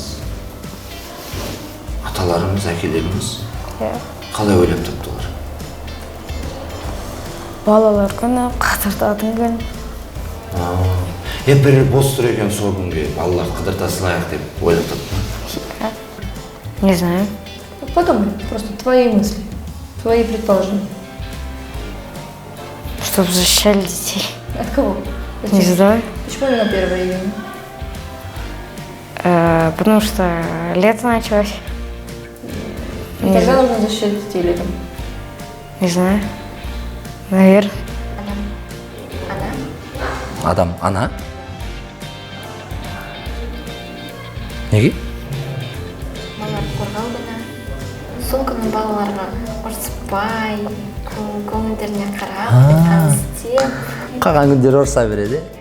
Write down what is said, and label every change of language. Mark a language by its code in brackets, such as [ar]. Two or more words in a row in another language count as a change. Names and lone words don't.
[kk] Аталарымыз, әкелеріміз Иә. қалай ойлап таптылар? Балалар күні, қыдыртатын күн. Бір бос тұр екен сол күнге балалар қыдырта салайық деп ойлап тапты. [ru] Не знаю. Подумай, просто твои мысли, твои предположения. Чтобы защищали детей. От кого? Не знаю. Почему именно 1 июня? Потому что лето началось. И тогда нужно защищать детей летом. Не знаю. Наверное. [kk] Адам, ана? Неге? Балаларды қорғау күні. Сол күні балаларға ұрсыппай, көңілдеріне қарап, таныстеп. Қалған күндері ұрса береді.